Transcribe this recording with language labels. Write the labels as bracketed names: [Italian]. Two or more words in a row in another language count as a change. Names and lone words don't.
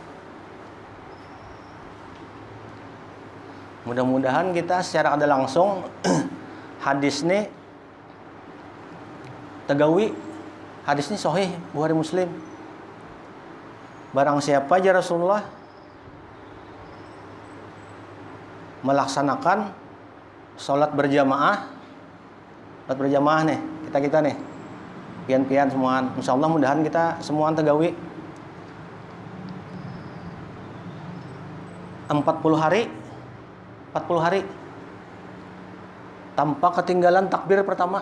[Banjar] Mudah-mudahan kita secara ada langsung hadis ini tegawi. [Indonesian] Hadis ini sahih Bukhari Muslim. [Banjar] Barang siapa aja Rasulullah melaksanakan sholat berjamaah nih, kita nih, pian-pian semuaan. Insyaallah mudahan kita semuaan tegawi 40 hari tanpa ketinggalan takbir pertama.